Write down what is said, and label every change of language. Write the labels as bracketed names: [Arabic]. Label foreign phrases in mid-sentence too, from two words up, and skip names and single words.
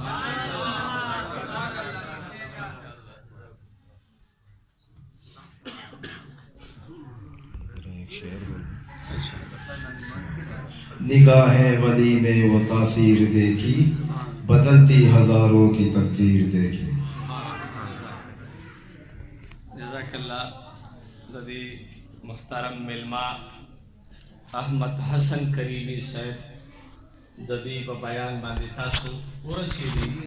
[Urdu] نگاہیں ولی نے وہ تاثیر دیکھی، بدلتی ہزاروں کی تقدیر دیکھی۔ [Arabic] جزاک اللہ [Pashto] ددی محترم ملما احمد حسن کریمی صاحب ددی په بیان باندې تاسو ورسېږئ۔